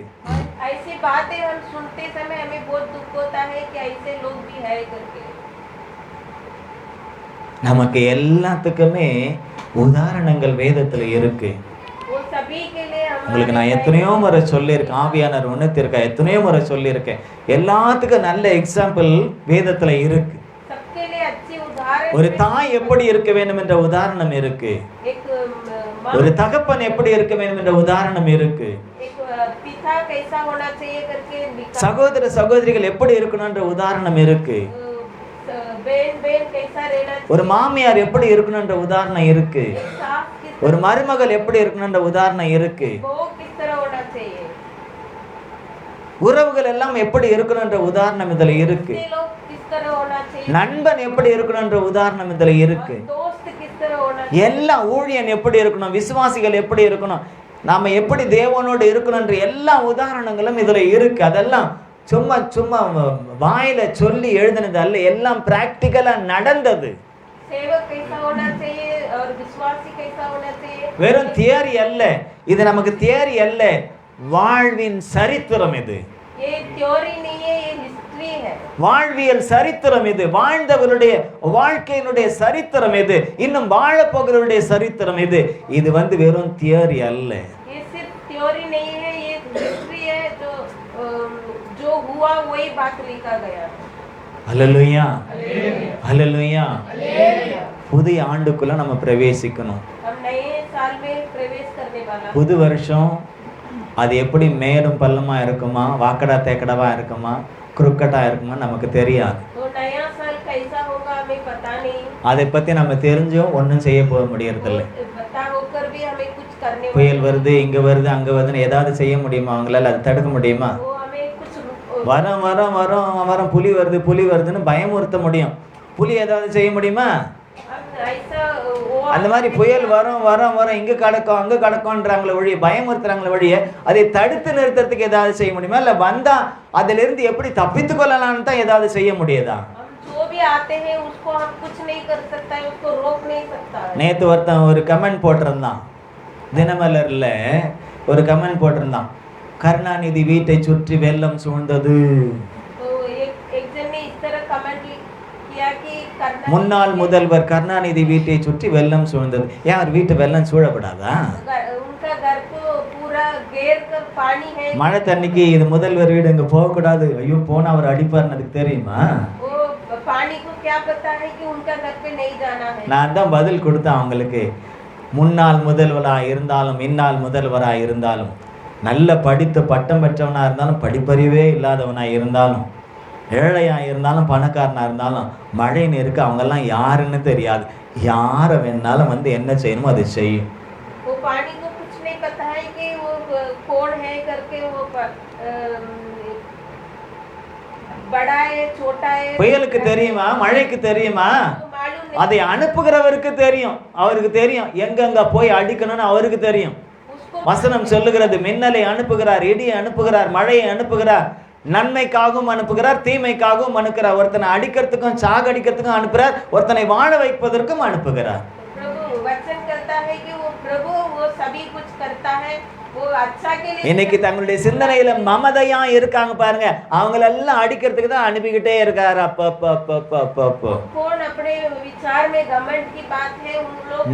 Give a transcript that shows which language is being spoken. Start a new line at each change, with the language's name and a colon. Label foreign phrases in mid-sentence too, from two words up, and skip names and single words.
Hindi: ऐसी बातें हम सुनते समय हमें बहुत दुख होता है कि ऐसे लोग भी है करके.
Tamil: நமக்கு எல்லாத்துக்குமே உதாரணங்கள் வேதத்துல இருக்கு.
Hindi: वो सभी के लिए
Tamil: உங்களுக்கு நான் எத்தனையோ முறை சொல்லியிருக்கேன், ஆவியானவர் உணர்த்திருக்கேன், எத்தனையோ முறை சொல்லியிருக்கேன். எல்லாத்துக்கும் நல்ல எக்ஸாம்பிள் வேதத்துல இருக்கு.
Hindi: सबके लिए अच्छी उदाहरण.
Tamil: ஒரு தாய் எப்படி இருக்க வேண்டும் என்ற உதாரணம் இருக்கு.
Hindi: एक
Tamil: ஒரு தகப்பன் எப்படி இருக்க வேண்டும் என்ற உதாரணம் இருக்கு.
Hindi: एक पिता कैसा होना चाहिए करके लिखा.
Tamil: சகோதர சகோதரிகள் எப்படி இருக்கணும்ன்ற உதாரணம் இருக்கு.
Hindi: बहन बहन कैसा रहना चाहिए.
Tamil: ஒரு மாமியார் எப்படி இருக்கணும்ன்ற உதாரணம் இருக்கு.
Hindi: सास किस
Tamil: ஒரு மருமகள் எப்படி இருக்கணும்ன்ற உதாரணம் இருக்கு.
Hindi: बहू किस तरह होना चाहिए.
Tamil: உறவுகள் எல்லாம் எப்படி இருக்கணும்ன்ற உதாரணம் இதுல இருக்கு.
Hindi: लोग किस तरह होना चाहिए.
Tamil: நண்பன் எப்படி இருக்கணும்ன்ற உதாரணம் இதுல இருக்கு.
Hindi: दोस्त किस तरह होना चाहिए.
Tamil: எல்லா ஊழியன் எப்படி இருக்கணும், விசுவாசிகள் எப்படி இருக்கணும், நாம எப்படி தேவனோடு இருக்கணும்ன்ற எல்லா உதாரணங்களும் இதுல இருக்கு. அதெல்லாம் சும்மா சும்மா வாயில சொல்லி எழுதினது அல்ல, எல்லாம் பிராக்டிக்கலா நடந்தது.
Hindi: सेवक कैसा होना चाहिए और विश्वासी कैसा होना चाहिए.
Tamil: வெறும் தியரி அல்ல இது, நமக்கு தியரி அல்ல, வாழ்வின் சரித்திரம் இது.
Hindi: ये थ्योरी नहीं है, ये हिस्ट्री है.
Tamil: வாழ்வியல் சரித்திரம் இது, வாழ்ந்தவருடைய வாழ்க்கையினுடைய சரித்திரம் இது, இன்னும் வாழப்போகிறவருடைய சரித்திரம் இது. இது வெறும் தியரி அல்ல.
Hindi: ये सिर्फ थ्योरी नहीं है, ये हिस्ट्री है जो हुआ वही बात लिखा गया.
Tamil: ஹல்லேலூயா, ஹல்லேலூயா. புதிய ஆண்டுக்குள்ள நம்ம பிரவேசிக்கணும்.
Hindi: हम नए साल में प्रवेश करने वाला.
Tamil: புது வருஷம் அது எப்படி மேலும் பள்ளமா இருக்குமா, வாக்கடா தேக்கடவா இருக்குமா, குறுக்கட்டா இருக்குமா நமக்கு தெரியாது.
Hindi: तो नया साल कैसा होगा हमें पता नहीं.
Tamil: அதை பத்தி நம்ம தெரிஞ்சும் ஒன்றும் செய்ய போக முடியறதில்லை.
Hindi: पता होकर भी हमें कुछ करने.
Tamil: புயல் வருது, இங்க வருது, அங்க வருதுன்னு ஏதாவது செய்ய முடியுமா? அவங்களால அதை தடுக்க முடியுமா?
Hindi: वो हमें कुछ
Tamil: வரம் வரம் வரம் வரம் புலி வருது புலி வருதுன்னு பயமுறுத்த முடியும். புலி ஏதாவது செய்ய முடியுமா?
Hindi: ऐसा वो
Tamil: அந்த மாதிரி புயல் வரும் வரும் வரும் இங்க கடக்கும் அங்க கடக்கும்ன்றாங்களே ஒழிய, பயமுறுத்துறாங்களே ஒழிய, அதை தடுத்து நிறுத்தத்துக்கு ஏதாவது செய்ய முடியுமா? இல்ல வந்தா அதுல இருந்து எப்படி தப்பித்து கொள்ளலாம்னு தான் ஏதாவது செய்ய முடியுதா?
Hindi: हम जो भी आते हैं उसको हम कुछ नहीं कर सकता है, उसको रोक नहीं सकता है.
Tamil: நேத்து ஒருத்தன் ஒரு கமெண்ட் போட்டிருந்தான், தினமலர்ல ஒரு கமெண்ட் போட்டிருந்தான், கருணாநிதி வீட்டை சுற்றி வெள்ளம் சூழ்ந்தது.
Hindi: तो एक जन ने इस तरह कमेंट किया कि
Tamil: முன்னாள் முதல்வர் கருணாநிதி வீட்டை சுற்றி வெள்ளம் சூழ்ந்தது. ஏன் அவர் வீட்டு வெள்ளம் சூழப்படாதா?
Hindi: उनका घर को पूरा घेर कर पानी है.
Tamil: மழை தண்ணிக்கு இது முதல்வர் வீடு இங்க போக கூடாது, ஐயோ போனா அவர் அடிப்பார்னு அதுக்கு தெரியுமா?
Hindi: वो पानी को क्या पता है कि उनका घर पे नहीं जाना है.
Tamil: நான் தான் பதில் கொடுத்தேன் அவங்களுக்கு. முன்னாள் முதல்வராக இருந்தாலும் இந்நாள் முதல்வராக இருந்தாலும், நல்ல படித்து பட்டம் பெற்றவனா இருந்தாலும் படிப்பறிவே இல்லாதவனா இருந்தாலும், ஏழையா இருந்தாலும் பணக்காரனா இருந்தாலும், மழை நீருக்கு அவங்கெல்லாம் யாருன்னு தெரியாது. யாரை வேணாலும் என்ன செய்யணுமோ அதை செய்யும்.
Hindi: वो पानी को कुछ नहीं पता है कि वो कौन है करके, वो बड़ा है छोटा है.
Tamil: புயலுக்கு தெரியுமா, மழைக்கு தெரியுமா?
Hindi: मालूम नहीं.
Tamil: அதை அனுப்புகிறவருக்கு தெரியும், அவருக்கு தெரியும் எங்கெங்க போய் அடிக்கணும்னு அவருக்கு தெரியும்.
Hindi: उसको
Tamil: வசனம் சொல்லுகிறது, மின்னலை அனுப்புகிறார், இடியை அனுப்புகிறார், மழையை அனுப்புகிறார், நன்மைக்காகவும் அனுப்புகிறார், தீமைக்காகவும் அனுப்புகிறார். ஒருத்தனை அடிக்கிறதுக்கும் சாகடிக்கிறதுக்கும் அனுப்புகிறார், ஒருத்தனை வாழ வைப்பதற்கும் அனுப்புகிறார்.
Hindi: प्रभु वचन करता है कि वो प्रभु वो सभी कुछ करता है, वो अच्छा के लिए.
Tamil: இன்னைக்கு தங்களுடைய சிந்தனையில மமதையா இருக்காங்க பாருங்க, அவங்களெல்லாம் அடிக்கிறதுக்கு தான் அனுப்பிக்கிட்டே இருக்காரு.
Hindi: कौन अपने विचार में घमंड की बात है, उन लोग.